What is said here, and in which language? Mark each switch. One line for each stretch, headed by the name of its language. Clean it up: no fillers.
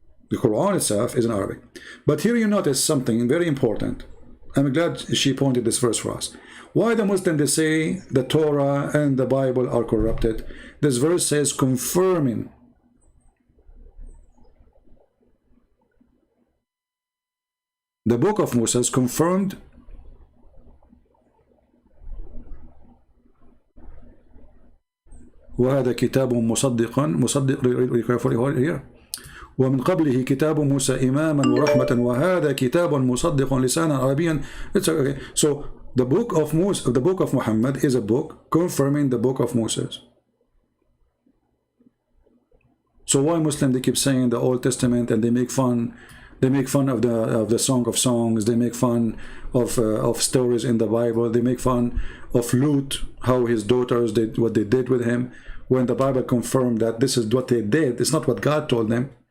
English: The Quran itself is in Arabic. But here you notice something very important. I'm glad she pointed this verse for us. Why the Muslims, they say the Torah and the Bible are corrupted? This verse says confirming. The book of Moses confirmed
Arabic: وهذا كتاب مصدق here ومن قبله كتاب موسى إماما ورحمة وهذا كتاب مصدق لسانا عربيا.
English: It's okay. So the book of Moses, the book of Muhammad, is a book confirming the book of Moses. So why Muslims, they keep saying the Old Testament, and they make fun of the Song of Songs, they make fun of stories in the Bible, they make fun of Lut, how his daughters did what they did with him, when the Bible confirmed that this is what they did, it's not what God told them.